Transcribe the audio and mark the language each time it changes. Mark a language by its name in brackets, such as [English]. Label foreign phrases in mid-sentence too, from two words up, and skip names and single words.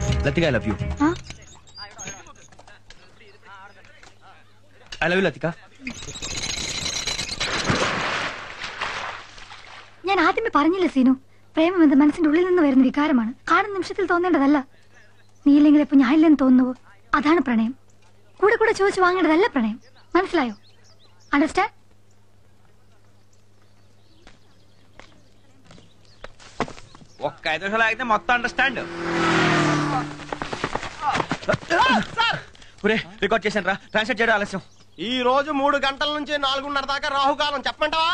[English] లతిక I love you. I love you ലതിക. [Malayalam] ഞാൻ ആദ്യമേ പറഞ്ഞില്ല സീനു, പ്രേമം എന്നത് മനസ്സിന്റെ ഉള്ളിൽ നിന്ന് വരുന്ന വികാരമാണ്, കാണുന്ന നിമിഷത്തിൽ തോന്നേണ്ടതല്ല. നീ ഇല്ലെങ്കിൽ ഇപ്പൊ ഞാൻ ഇല്ലെന്ന് തോന്നുവോ, അതാണ് പ്രണയം. കൂടെ കൂടെ ചോദിച്ചു വാങ്ങേണ്ടതല്ല പ്രണയം, മനസ്സിലായോ? അണ്ടർസ്റ്റാൻഡ്? [Telugu] ఒక్క 5 నిమిషాలు ఆగితే మొత్తం అండర్స్టాండ్. రికార్డ్ చేశాను రా, ట్రాన్స్లేట్ చేయడం ఆలస్యం. ఈ రోజు 3 గంటల నుంచి 4:30 దాకా రాహుకాలం చెప్పమంటావా?